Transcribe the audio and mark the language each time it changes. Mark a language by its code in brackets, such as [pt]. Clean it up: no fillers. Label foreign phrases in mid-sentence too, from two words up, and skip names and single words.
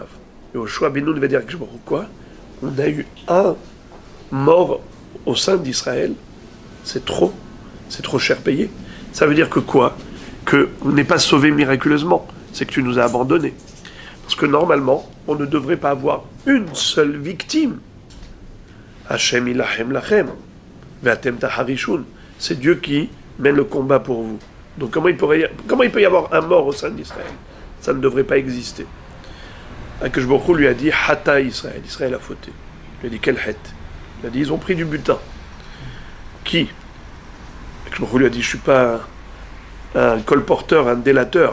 [fr] Yoshua ben Nun va dire quoi? On a eu un mort au sein d'Israël. C'est trop cher payé. Ça veut dire que quoi? Qu'on n'est pas sauvé miraculeusement. C'est que tu nous as abandonnés. Parce que normalement, on ne devrait pas avoir une seule victime. [he] ה' ילחם לכם, ואתם תחרישון. [fr] C'est Dieu qui mène le combat pour vous. Donc comment il peut y avoir un mort au sein d'Israël? Ça ne devrait pas exister. Akadosh Baruch Hu lui a dit [he] חטא ישראל. [fr] Israël a fauté. Il lui a dit quel het? Il a dit ils ont pris du butin. Qui? Akadosh Baruch Hu lui a dit je suis pas un colporteur, un délateur.